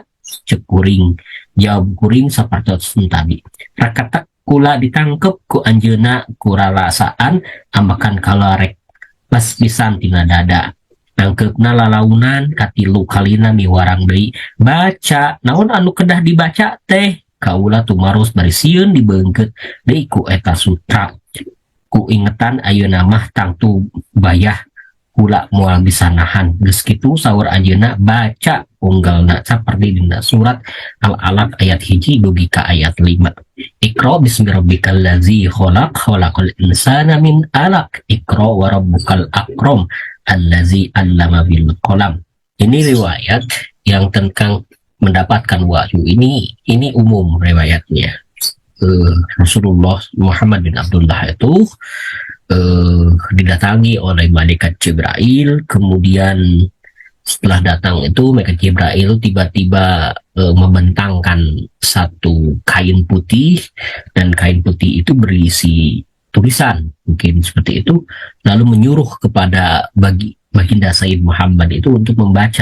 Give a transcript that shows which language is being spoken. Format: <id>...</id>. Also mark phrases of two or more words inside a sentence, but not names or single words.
<su>Cek kuring, jawab kuring sapartos tadi, rakatak kula ditangkep ku anjeunna ku rarasaan ambakan kalarek pas pisan tina dada, nangkeupna lalaunan katilu kalina miwarang deui, baca naon anu kedah dibaca teh, kaula tumaros bari sieun dibeungkeut deui ku eta sutra, ku ingetan ayeuna mah tangtu bayah kula moal bisa nahan. Geus kitu saur anjeunna baca unggalna saperti dina surat Al-Alaq ayat 1 dugi ka ayat 5.</su> <ar>اقرأ باسم ربك الذي خلق، خلق الإنسان من علق، اقرأ وربك الأكرم الذي علم بالقلم.</ar> <id>Ini riwayat yang tentang mendapatkan wahyu ini umum riwayatnya. Rasulullah Muhammad bin Abdullah itu didatangi oleh malaikat Jibril, kemudian setelah datang itu malaikat Jibril tiba-tiba membentangkan satu kain putih, dan kain putih itu berisi tulisan mungkin seperti itu, lalu menyuruh kepada baginda Sayyid Muhammad itu untuk membaca.</id>